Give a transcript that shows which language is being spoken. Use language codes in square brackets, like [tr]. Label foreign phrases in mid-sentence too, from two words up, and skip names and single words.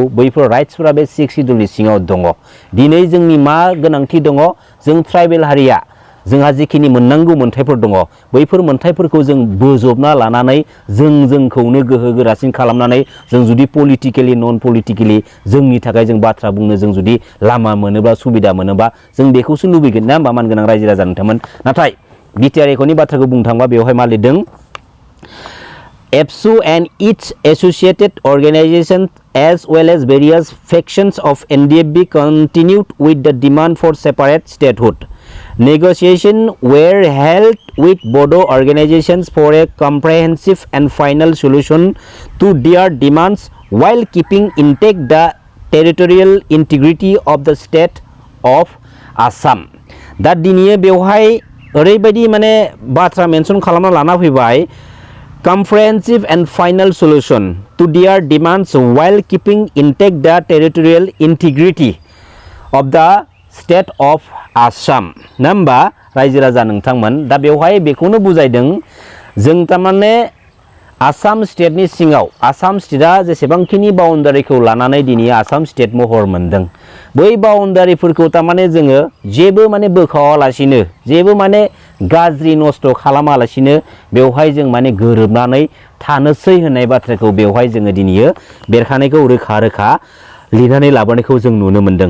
[brx] बैफोर राइट्सफोरा बे 6 शिड्युलनि सिङाव दङ दिनै जोंनि मा गोनांथि दङ जों ट्राइबेल हारिया जोंहा जिखिनि मोननांगौ मोनथायफोर दङ बैफोर मोनथायफोरखौ जों बोजबना लानानै जोंखौनो गोहो गोरासिन खालामनानै जों जुदि [en] politically non politically [brx] जोंनि थाखाय जों बाथ्रा बुंनो जों जुदि लामा मोनोबा सुबिदा मोनोबा जों बेखौसो लुबैगोन ना होमबा मानगोनां रायजो राजा नोंथांमोन। नाथाय बिटिआर एकर्डनि बाथ्राखौ बुंनो थांबा बेवहाय मा लिरदों [en] ABSU and its associated organizations as well as various factions of NDFB continued with the demand for separate statehood. Negotiations were held with Bodo organizations for a comprehensive and final solution to their demands while keeping intact the territorial integrity of the state of Assam. [brx] दा दिनै बेवहाय ओरैबायदि माने बाथ्रा मेनसन खालामना लाना फैबाय [en] comprehensive and final solution to their demands while keeping intact the territorial integrity of the state of Assam [brx] ना होमबा रायजो राजा नोंथांमोन। दा बेवहाय बेखौनो बुजायदों जों थारमाने आसाम स्टेटनि सिङाव आसाम स्टेटआ जेसेबांखिनि बाउन्डारिखौ लानानै दिनै आसाम स्टेट महर मोनदों बै बाउन्डारिफोरखौ थारमाने जोङो जेबो माने बोखावालासिनो जेबो माने गाज्रि नस्थ' खालामालासिनो बेवहाय जों माने गोरोबनानै थानोसै होननाय बाथ्राखौ बेवहाय जोङो दिनै बेरखानायखौ रोखा रोखा लिरनानै लाबोनायखौ जों नुनो मोनदों।